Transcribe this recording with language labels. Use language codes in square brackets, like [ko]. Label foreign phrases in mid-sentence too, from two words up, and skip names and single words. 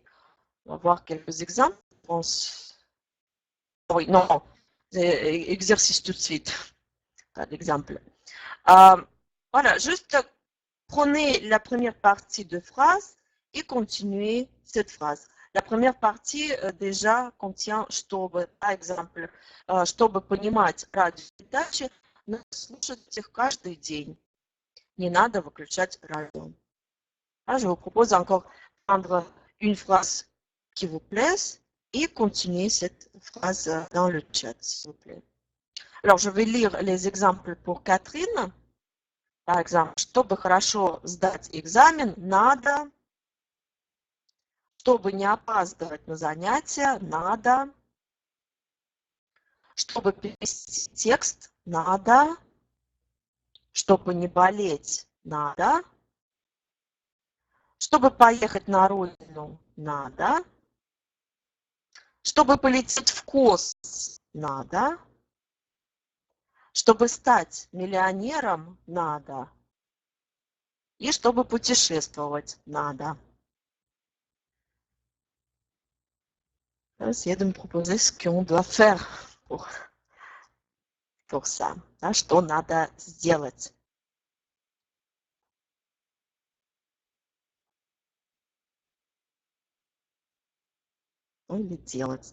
[fr] On va voir quelques exemples. Oui, non, exercice tout de suite, pas d'exemple. Voilà, juste prenez la première partie de phrase et continuez cette phrase. La première partie déjà contient чтобы, par exemple, [ru] чтобы понимать радиопередачи, надо слушать их каждый день. Не надо выключать радио. [fr] Je vous propose encore de prendre une phrase qui vous plaise et continuer cette phrase dans le chat, s'il vous plaît. Alors, je vais lire les exemples pour Catherine. Par exemple, [ru] чтобы хорошо сдать экзамен, надо, чтобы не опаздывать на занятия, надо, чтобы перевести текст, надо, чтобы не болеть, надо, чтобы поехать на родину, надо, чтобы полететь в космос, надо, чтобы стать миллионером, надо, и чтобы путешествовать, надо. [fr] Essayer de me proposer ce qu'on doit faire pour ça. [ru] Что надо сделать. Или делать.